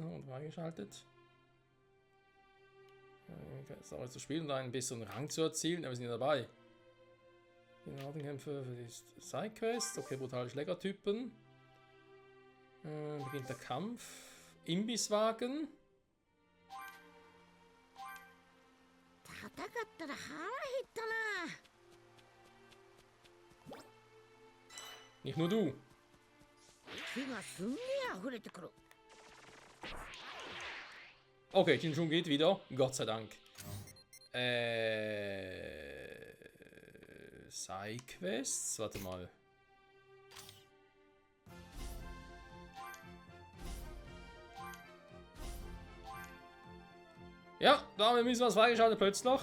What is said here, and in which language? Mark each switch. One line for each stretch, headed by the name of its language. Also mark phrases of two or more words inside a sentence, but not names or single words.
German: Und freigeschaltet. Story zu spielen und einen besseren Rang zu erzielen. Aber wir sind ja dabei. Gnadenkämpfe für die Sidequest. Okay, brutale Schlägertypen. Beginnt der Kampf. Imbisswagen.
Japanese: 戦ったら腹減ったな。
German: Nicht nur du.
Japanese: 火がすんげえ溢れてくる。
German: Okay, die Schwung geht wieder. Gott sei Dank. Sidequests? Warte mal. Ja, da haben wir ein bisschen was freigeschaltet plötzlich.